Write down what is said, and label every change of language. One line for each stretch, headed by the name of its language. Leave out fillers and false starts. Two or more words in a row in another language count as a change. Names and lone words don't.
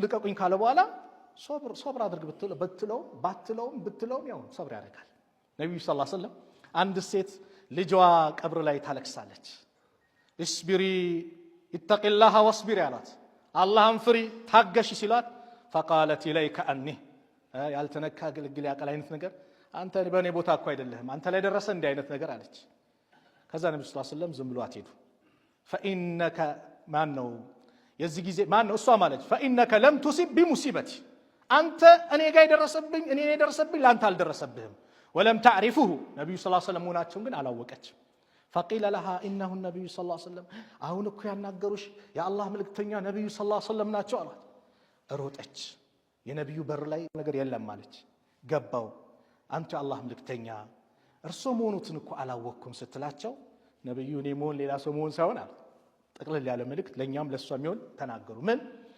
Amharic: ልቀቁኝ ካለ በኋላ ሶብር አድርግ ብትለውም ያው ሶብር ያደርጋል። ነብዩ
Arabic: صلى الله عليه وسلم
Amharic: አንድ ሴት ልጇ ቀብር ላይ ታለቅሳለች።
Arabic: اصبري اتقي الله واصبري
Amharic: አላት። አላህን ፍሪ ታገሽ ሲሏት
Arabic: فقالت اليك اني
Amharic: ያልተነካ ግልግል ያቀል አይነት ነገር አንተ በኔ ቦታ እኮ አይደለህም አንተ ላይ ደረሰ እንዲህ አይነት ነገር አለች። ከዛ ነብዩ
Arabic: صلى الله عليه وسلم
Amharic: ዝም ብሏት ሄዱ። فانك ማን ነው የዚህ ጊዜ ማን ነው እሷ ማለት
Arabic: فانك لم تصب بمصيبتي
Amharic: አንተ እኔ ጋር የደረሰብኝ ላንተ አልደረሰብህም።
Arabic: ولم تعرفه
Amharic: ነብዩ
Arabic: صلى الله عليه وسلم
Amharic: ሆናቸውን ግን አላወቀችም።
Arabic: فقيل لها انه النبي صلى الله عليه وسلم
Amharic: አሁን እኮ ያናገሩሽ የአላህ መልእክተኛ ነብዩ
Arabic: صلى الله عليه وسلم
Amharic: ናቸው አሏት። ሮጠች። የነብዩ በር ላይ ነገር የለም ማለች። ገባው አንተ አላህ መልእክተኛ እርሶ መሆኑትን እኮ አላወቅኩም ስትላቸው ነብዩ እኔ መሆን ሌላ ሰው መሆን ሳይሆን አሉ ጠቅለል ያለ መልእክት ለኛም ለሷም ይሆን ተናገሩ። ምን